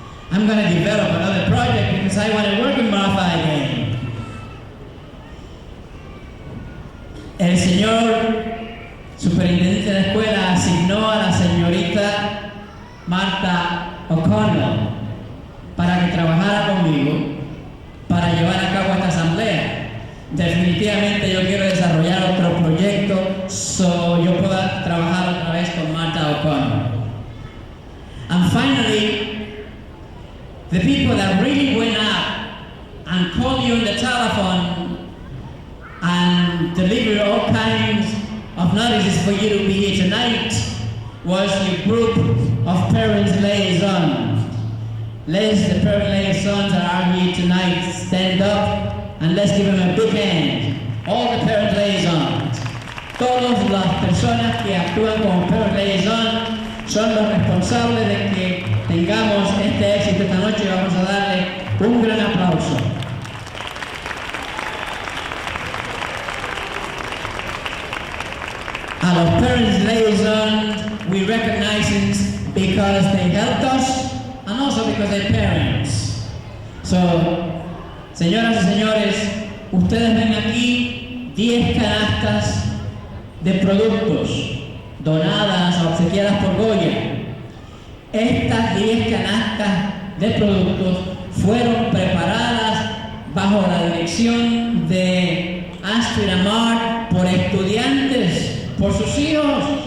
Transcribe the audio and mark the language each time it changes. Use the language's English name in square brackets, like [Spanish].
[English] I'm going to develop another project because I want to work with Martha again. [Spanish] El señor superintendente de la escuela asignó a la señorita Martha O'Connor para que trabajara conmigo para llevar a cabo esta asamblea. Definitivamente yo quiero desarrollar otro proyecto so yo pueda trabajar otra vez con Martha O'Connor. [English] And finally, the people that really went out and called you on the telephone and delivered all kinds of notices for you to be here tonight was your group of parents liaisons. The parent liaisons that are here tonight, stand up and let's give them a big hand. All the parent liaisons. [Spanish] Todas las personas que actúan como parent liaison son los responsables de que tengamos este éxito esta noche y vamos a darle un gran aplauso. A los [English] parents liaisons we recognize them because they helped us and also because they're parents. [Spanish] So, señoras y señores, ustedes ven aquí 10 canastas de productos donadas o obsequiadas por Goya. Estas 10 canastas de productos fueron preparadas bajo la dirección de Astrid Amar por estudiantes, por sus hijos.